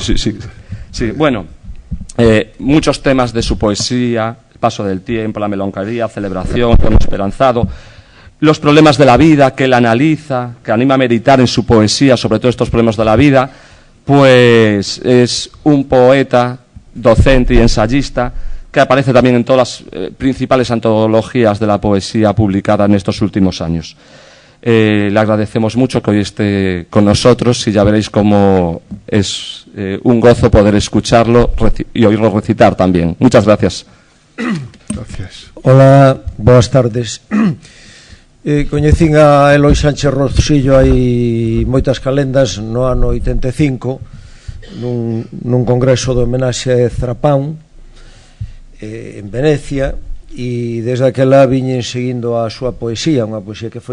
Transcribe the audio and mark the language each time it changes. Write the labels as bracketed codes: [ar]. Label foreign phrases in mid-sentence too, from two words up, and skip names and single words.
[es] Sí, bueno, muchos temas de su poesía, el paso del tiempo, la melancolía, celebración, tono esperanzado, los problemas de la vida que él analiza, que anima a meditar en su poesía sobre todos estos problemas de la vida, pues es un poeta, docente y ensayista que aparece también en todas las principales antologías de la poesía publicada en estos últimos años. Le agradecemos mucho que hoy esté con nosotros y ya veréis cómo es un gozo poder escucharlo y oírlo recitar también. Muchas gracias. Gracias. Hola, [gl] boas tardes. Coñecín a Eloi Sánchez Rosillo hai moitas calendas no ano 85 nun congreso de homenaxe a Ezrapán en Venecia, e desde aquela viñen seguindo a súa poesía, unha poesía que